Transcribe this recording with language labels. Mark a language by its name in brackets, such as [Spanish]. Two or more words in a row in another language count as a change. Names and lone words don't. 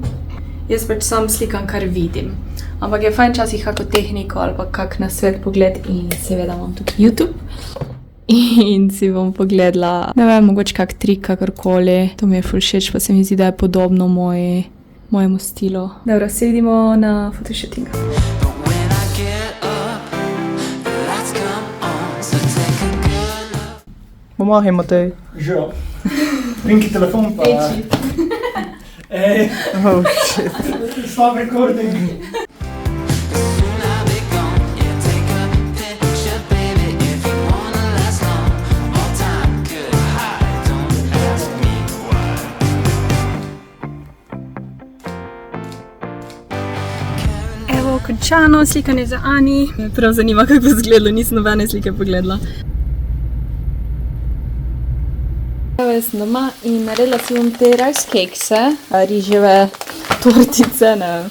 [Slovenian] Jaz pač sam slikam, kar vidim. Ampak je fajn časih kako tehniko ali pa kak nasvet pogled in seveda imam tukaj YouTube. In si bom pogledala, ne vem, mogoče kak trik, kakorkoli. To mi je ful všeč, pa se mi zdi, da je podobno mojemu stilu. Dobro, se vidimo na photoshootingu. [English] But when I get up, the lights come on. So take a good look. [Slovenian] Pomagaj, Matej. Živijo. Rinki telefon pa... Ej, [English] oh shit. Stop recording. Soon I'll be gone. Yeah, take a picture, baby, if you wanna last long. All time good high, don't ask me why. [Slovenian] Evo, končano, slikanje za Ani. Me prav zanima, kako bo izgledalo, nisem nobene slike pogledala. Evo, jaz sem doma in naredila si bom te [English] rice cakese, [Slovenian] riževe tortice, ne vem.